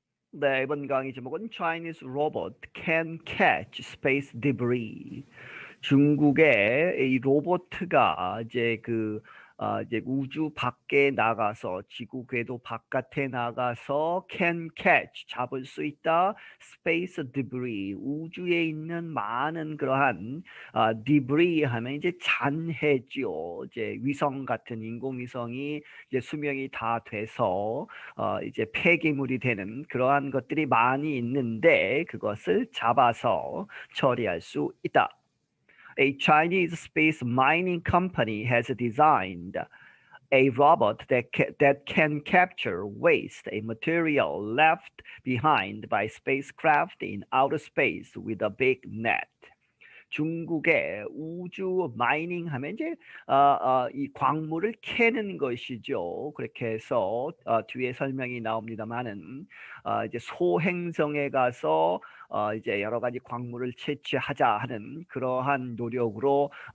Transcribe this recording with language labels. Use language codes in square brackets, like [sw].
[ko] 네, 이번 강의 제목은 [en] Chinese robot can catch space debris. [ko] 중국의 이 로봇가 이제 우주 밖에 나가서 지구 궤도 바깥에 나가서 [en] can catch [ko] 잡을 수 있다. [en] space debris [ko] 우주에 있는 많은 그러한 debris 하면 이제 잔해죠. 이제 위성 같은 인공위성이 이제 수명이 다 돼서 이제 폐기물이 되는 그러한 것들이 많이 있는데 그것을 잡아서 처리할 수 있다. [en] A Chinese space mining company has designed a robot that can capture waste, a material left behind by spacecraft in outer space with a big net. [ko] 중국의 우주 마이닝 하면 이제 이 광물을 캐는 것이죠. 그렇게 해서 뒤에 설명이 나옵니다만은 이제 소행성에 가서 이제 여러 가지 광물을 채취하자 하는 그러한 노력으로